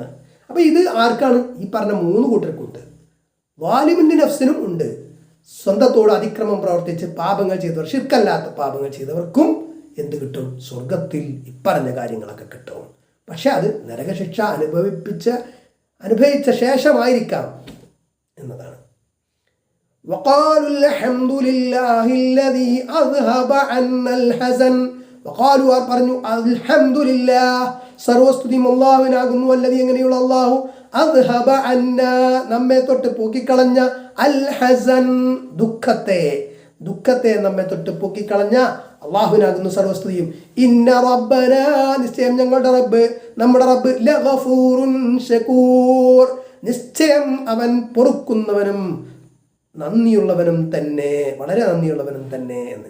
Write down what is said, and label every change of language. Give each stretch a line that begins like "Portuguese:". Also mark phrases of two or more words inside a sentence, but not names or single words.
Malayalam: അപ്പോൾ ഇത് ആർക്കാണ്? ഈ പറഞ്ഞ 3 കൂട്ടർക്കുണ്ട്. വാലിമിൻ്റെ നഫ്സിനും ഉണ്ട്. സ്വന്തത്തോട് അതിക്രമം പ്രവർത്തിച്ച് പാപങ്ങൾ ചെയ്തവർ, ശിർക്കല്ലാത്ത പാപങ്ങൾ ചെയ്തവർക്കും എന്ത് കിട്ടും? സ്വർഗത്തിൽ ഇപ്പറഞ്ഞ കാര്യങ്ങളൊക്കെ കിട്ടും. പക്ഷെ അത് നരകശിക്ഷ അനുഭവിച്ച ശേഷമായിരിക്കാം എന്നതാണ്.
Arabic: وقالوا الحمد لله الذي أذهب عنا الحزن.
Malayalam: وقالوا പറഞ്ഞു, അൽഹംദുലില്ലാഹ്, സർവസ്തുതിയും അല്ലാഹുവിനാകുന്നു. അല്ലദീ, എങ്ങനെയുള്ള അല്ലാഹു,
Arabic: أذهب عنا,
Malayalam: നമ്മെ തൊട്ട് പോക്കിക്കളഞ്ഞ,
Arabic: الحزن,
Malayalam: ദുഃഖത്തെ നമ്മെ തൊട്ട് പോക്കിക്കളഞ്ഞ അല്ലാഹുവിനാകുന്നു സർവസ്തുതിയും.
Arabic: إن ربنا,
Malayalam: നിശ്ചയം നമ്മുടെ റബ്ബ്
Arabic: لغفور شكور,
Malayalam: നിശ്ചയം അവൻ പൊറുക്കുന്നവനും നന്ദിയുള്ളവനും തന്നെ, വളരെ നന്ദിയുള്ളവനും തന്നെ എന്ന്.